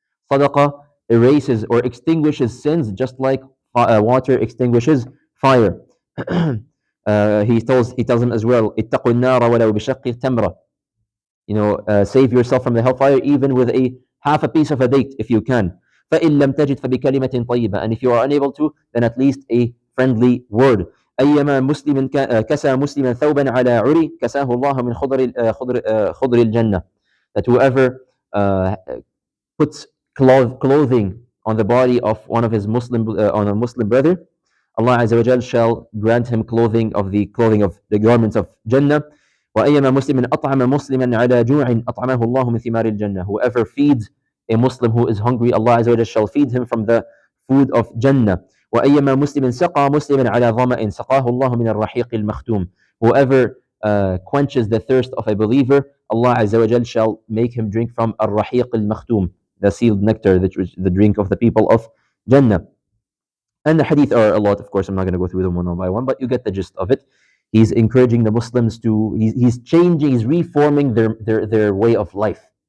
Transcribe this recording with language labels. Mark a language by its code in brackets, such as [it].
[en] Sadaqah erases or extinguishes sins just like water extinguishes fire. He tells them as well, [ar] اتقوا النار ولو بشق تمرة. [en] Save yourself from the hellfire even with half a piece of a date if you can. [ar] فإن لم تجد فبكلمة طيبة. [en] And if you are unable to, then at least a friendly word. [ar] أيما مسلم كسى مسلما ثوبا على عري كساه الله من خضر الجنة. [en] That whoever puts clothing on the body of one of his on a Muslim brother, Allah Azza wa Jal shall grant him clothing of the garments of Jannah. [ar] وأيما مسلم أطعم مسلما على جوع أطعمه الله من ثمار الجنة. [en] Whoever feeds a Muslim who is hungry, Allah Azza wa Jal shall feed him from the food of Jannah. [ar] وأيما مسلم سقى مسلما على ظمأ سقاه الله من الرحيق المختوم. [en] Whoever quenches the thirst of a believer, Allah Azza wa Jal shall make him drink from الرحيق المختوم, the sealed nectar, the drink of the people of Jannah. And the hadith are a lot, of course. I'm not going to go through them one by one, but you get the gist of it. He's encouraging the Muslims he's changing, he's reforming their way of life.